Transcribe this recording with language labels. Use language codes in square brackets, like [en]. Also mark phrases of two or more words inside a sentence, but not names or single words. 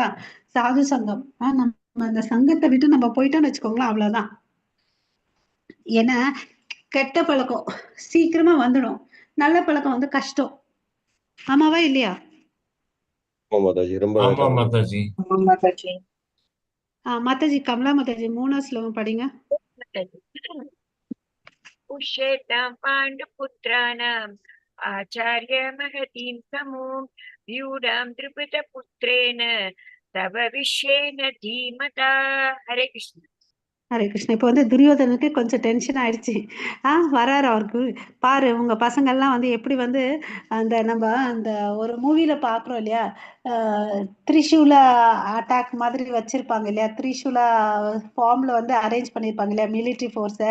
[ta] சாது சங்கம், நம்ம அந்த சங்கத்தை விட்டு நம்ம போயிட்டோம்னு வச்சுக்கோங்களேன், அவ்வளவுதான். ஏன்னா கெட்ட பழக்கம் சீக்கிரமா வந்துடும், நல்ல பழக்கம் வந்து கஷ்டம். ஆமாவா இல்லையா? ஆமா மாதாஜி. மாதாஜி, கமலா மாதாஜி 3 ஸ்லோகம் படிங்க. [sa] उष्येतां पाण्डुपुत्राणाम् आचार्य महतीं समूं व्यूढां द्रुपदपुत्रेण तव विश्वेन धीमता. हरे कृष्ण. हरे कृष्ण. [ta] இப்போ வந்து துரியோதனுக்கு கொஞ்சம் டென்ஷன் ஆயிடுச்சு. வராரு அவருக்கு. பாரு உங்க பசங்கள்லாம் வந்து எப்படி வந்து அந்த நம்ம அந்த ஒரு மூவில பாக்குறோம் இல்லையா, திரிசூல அட்டாக் மாதிரி வச்சிருப்பாங்க இல்லையா, திரிசூலா ஃபார்ம்ல வந்து அரேஞ்ச் பண்ணிருப்பாங்க இல்லையா [en] military force.